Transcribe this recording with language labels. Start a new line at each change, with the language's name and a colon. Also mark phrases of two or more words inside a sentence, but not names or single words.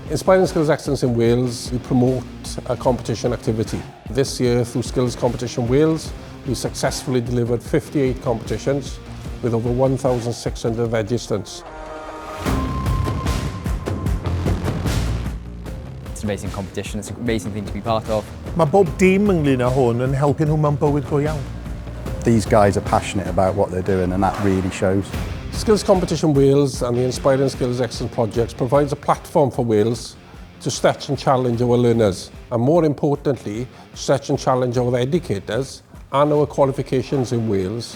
English: Inspiring Skills Excellence in Wales, we promote a competition activity. This year, through Skills Competition Wales, we successfully delivered 58 competitions with over 1,600 registrants. It's an amazing competition, it's an amazing thing to be part of.
Welsh: Mae bob dim ynglyn â hwn yn helpu nhw mewn bywyd go iawn.
English: These guys are passionate about what they're doing and that really shows. Skills Competition Wales and the Inspiring Skills Excellence projects provides a platform for Wales to stretch and challenge our learners, and more importantly, stretch and challenge our educators and our qualifications in Wales.